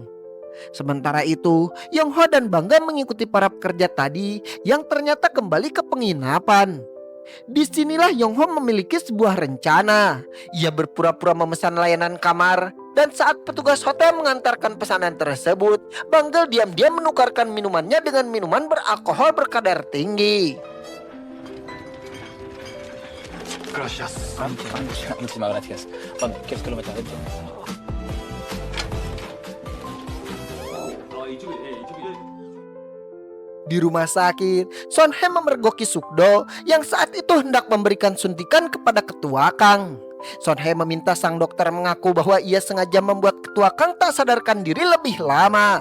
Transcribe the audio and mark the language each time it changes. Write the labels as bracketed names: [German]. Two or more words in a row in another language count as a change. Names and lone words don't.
[Indonesian] Sementara itu, Yongho dan Bangga mengikuti para pekerja tadi yang ternyata kembali ke penginapan. Disinilah Yongho memiliki sebuah rencana. Ia berpura-pura memesan layanan kamar, dan saat petugas hotel mengantarkan pesanan tersebut, Bangga diam-diam menukarkan minumannya dengan minuman beralkohol berkadar tinggi. [Spanish] Gracias. Muchísimas gracias. ¿Quieres que lo meta dentro? [Indonesian] Di rumah sakit, Son-hye memergoki Sukdo yang saat itu hendak memberikan suntikan kepada ketua Kang. Son-hye meminta sang dokter mengaku bahwa ia sengaja membuat ketua Kang tak sadarkan diri lebih lama.